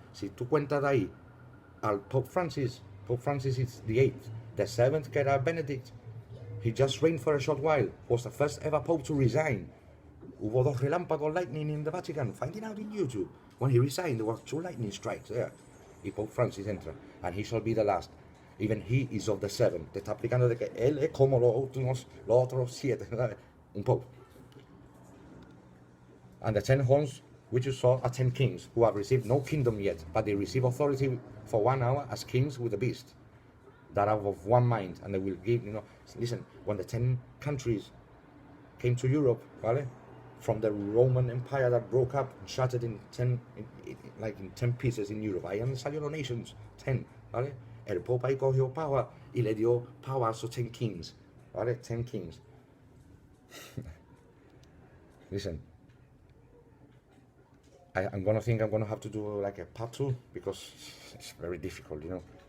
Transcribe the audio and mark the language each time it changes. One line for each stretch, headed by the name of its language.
Spanish: Si tú cuentas de ahí al
English: Pope Francis is the 8th. The 7th, que era Benedict, he just reigned for a short while, was the first ever Pope to resign.
Spanish: Hubo 2 relámpagos
English: lightning in the Vatican, finding out in YouTube. When he resigned, there were 2 lightning strikes there. Y Pope Francis entra, and he shall be the last. Even he is of the 7.
Spanish: Te está explicando de que él es como los otros 7, ¿sabes? Un Pope.
English: And the 10 horns which you saw are 10 kings who have received no kingdom yet, but they receive authority for 1 hour as kings with the beast, that are of one mind, and they will give, you know. Listen, when the 10 countries came to Europe, ¿vale? From the Roman Empire that broke up and shattered in 10 pieces in Europe.
Spanish: Ahí han salido los nations, 10, ¿vale? El Pope ahí cogió power y le dio power a esos 10 kings, ¿vale?
English: 10 kings. Listen, I'm gonna have to do like a part 2 because it's very difficult, you know.